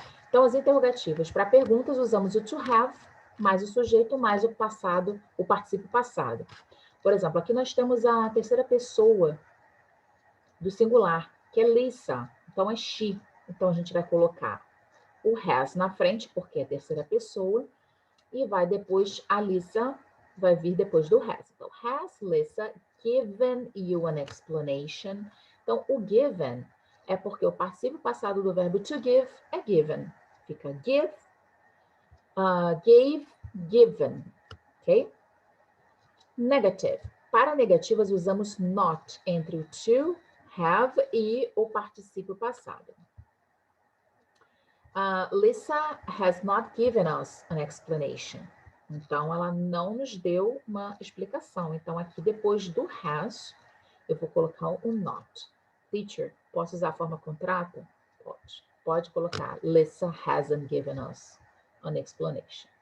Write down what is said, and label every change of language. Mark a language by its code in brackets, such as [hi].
[pt] Então, as interrogativas. Para perguntas, usamos o to have, mais o sujeito, mais o passado, o particípio passado. Por exemplo, aqui nós temos a terceira pessoa do singular, que é Lisa. Então, é she. Então, a gente vai colocar o has na frente, porque é a terceira pessoa, e vai depois, a Lisa vai vir depois do has. [en] Então, has Lisa given you an explanation? [pt] Então, o given é porque o particípio passado do verbo to give é given. Fica give, gave, given, ok? Negative. Para negativas, usamos not entre o to, have e o particípio passado. [en] Lisa has not given us an explanation. [pt] Então, ela não nos deu uma explicação. Então, aqui depois do has, eu vou colocar o not. Teacher, posso usar a forma contrata? Pode. Pode colocar. [en] Lisa hasn't given us an explanation.